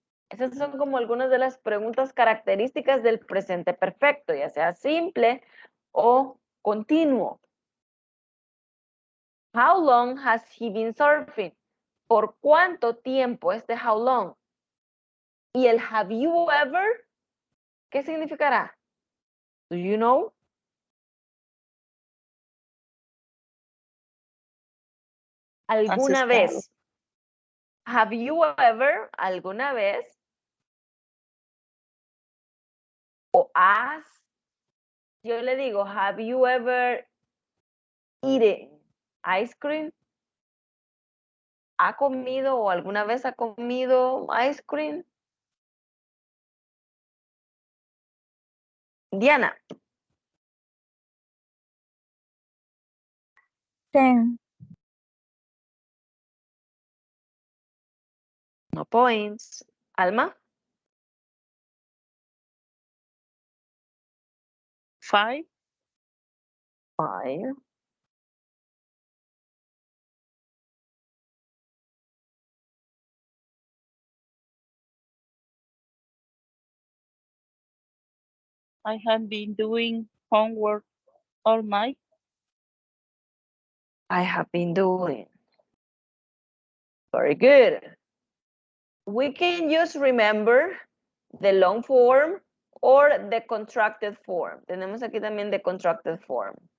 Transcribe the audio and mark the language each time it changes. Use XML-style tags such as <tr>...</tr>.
<es>Esas son como algunas de las preguntas características del presente perfecto, ya sea simple o continuo.</es> <en>How long has he been surfing?</en> <es>¿Por cuánto tiempo este</es> <en>how long?</en> <es>Y el</es> <en>have you ever,</en> <es>¿qué significará?</es> <en>Do you know?</en> <es>¿Alguna vez?</es> <en>Have you ever,</en> <es>alguna vez? O</es> <en>has,</en> <es>yo le digo,</es> <en>have you ever eaten ice cream?</en> <es>¿Ha comido o alguna vez ha comido</es> <en>ice cream?</en> <es>Diana. 10.</es> <en>No points. Alma. 5. 5. I have been doing homework all night. I have been doing. Very good. We can just remember the long form or the contracted form.</en> <es>Tenemos aquí también</es> <en>the contracted form.</en>